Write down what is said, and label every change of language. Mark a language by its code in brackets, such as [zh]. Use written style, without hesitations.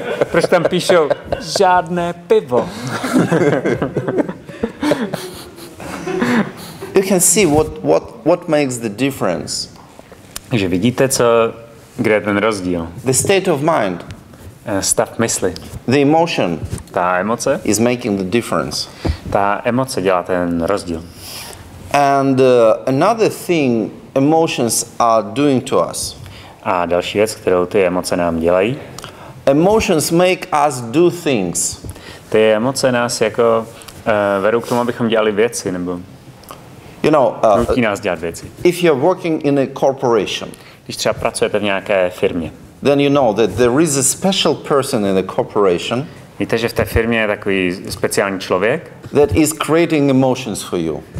[cs] Proč tam píšou žádné pivo? [en] You can see what makes the difference. [cs] Takže vidíte, kde je ten rozdíl. [en] The state of mind, [cs] Stav mysli. [en] the emotion [cs] Ta emoce, [en] is making the difference. [cs] ta emoce dělá ten rozdíl. [en] And another thing emotions are doing to us. [cs] A další věc, kterou ty emoce nám dělají, [en] Emotions make us do things. [cs] ty emoce nás jako vedou k tomu, abychom dělali věci, nebo [en] You know, [cs] nutí nás dělat věci. [en] if you're working in a corporation, [cs] Když třeba pracujete v nějaké firmě, [en] then you know that there is a special person in the corporation [cs] víte, že v té firmě je takový speciální člověk, [en] that is creating emotions for you,